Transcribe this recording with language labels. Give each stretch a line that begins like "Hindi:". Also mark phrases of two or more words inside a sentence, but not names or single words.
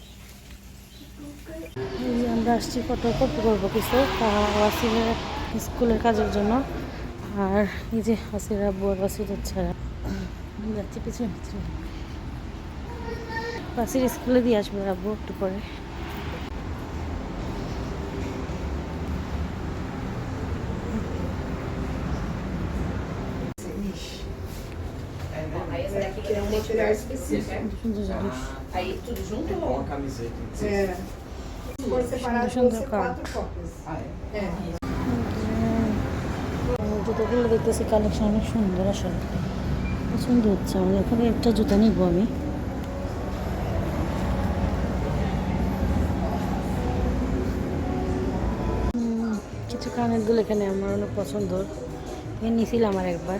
Bangla: এই যে আমরা আসছি ফটোকপি করবো কিছু ওয়াসিরের স্কুলের কাজের জন্য। আর এই যে ওয়াসির আব্বু আর ওয়াসিরের ছাড়া যাচ্ছি পিছনে পিছনে। ওয়াসির স্কুলে দিয়ে আসবে আব্বু একটু পরে।
Portuguese: Aí essa daqui que é um material específico. Aí tudo junto ou? Uma camiseta. Se for separado, vão ser 4 cópias.
Bangla: জুতোগুলো দেখতেছি কালেকশন অনেক সুন্দর, আসলে পছন্দ হচ্ছে আমার। এখানে একটা জুতা নিব আমি। কিছু কানের দুল এখানে আমার অনেক পছন্দ, নিয়েছিলাম আর একবার।